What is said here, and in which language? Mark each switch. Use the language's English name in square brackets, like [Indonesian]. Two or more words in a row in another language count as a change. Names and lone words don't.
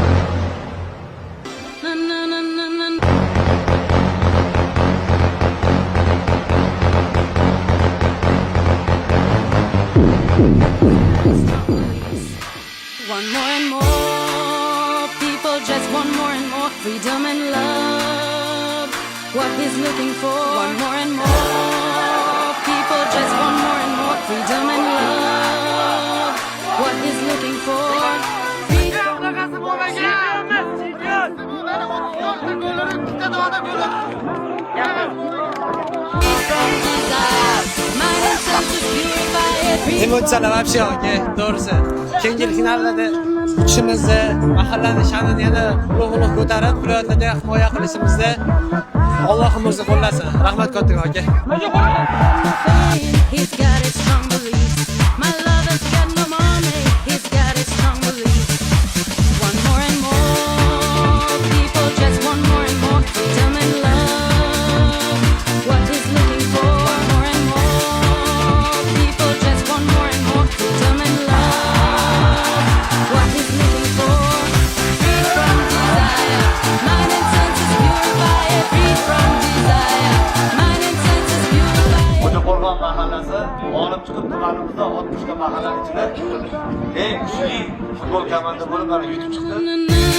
[English] Na na na na na. Want more and more. People just want more and more freedom and love. What he's looking for. Want more and more. People just want more and more freedom and love. What he's looking for. [Uzbek] Emotsiyalar вообще, to'g'risi. Keyingi finallarda uchimizni, mahallani sha'nini yana ulug' ko'tarib, viloyatlarda himoya qilishimizni Allohim o'zi qo'llasin. Rahmat kattakon aka. [English] He's got his strong beliefs. My lover's got no money. He's got his strong beliefs. Want more and more. People just want more and more freedom and love. What he's looking for. Want more and more. People just want more and more freedom and love. What he's looking for. Free from desire. Mind and senses purified. Free from desire. Mind and senses purified. [Uzbek] Qo'rg'on mahallasi g'olib chiqib tumanimizda 60 ta mahalla ichida eng kuchli futbol komanda bo'lib mana yutib chiqdi.